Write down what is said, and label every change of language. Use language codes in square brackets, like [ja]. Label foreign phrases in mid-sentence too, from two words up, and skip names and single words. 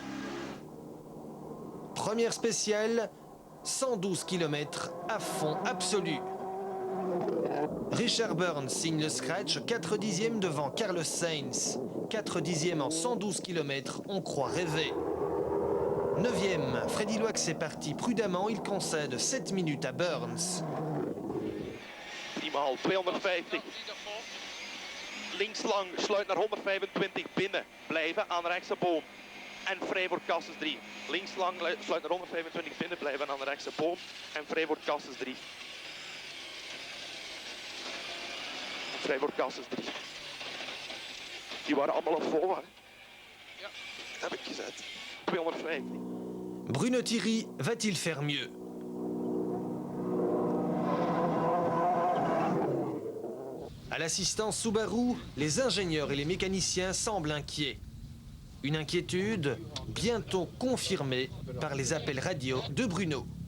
[fr] Première spéciale, 112 km à fond absolu. Richard Burns signe le scratch, 4 dixièmes devant Carlos Sainz. 4 dixièmes en 112 km, on croit rêver. 9e, Freddie Loax est parti prudemment, il concède 7 minutes à Burns. 250. [nl] Links lang, sluit naar 125 binnen. Blijven aan rechtse boom. En vrij voor Casses 3. Links lang, sluit naar 125 binnen. Blijven aan de rechtse boom. En vrij voor Casses 3. Vrij voor Casses 3. Die waren allemaal op voorwaarden. Ja, dat heb ik gezet. 250. [fr] Bruno Thierry va-t-il faire mieux? À l'assistance Subaru, les ingénieurs et les mécaniciens semblent inquiets. Une inquiétude bientôt confirmée par les appels radio de Bruno.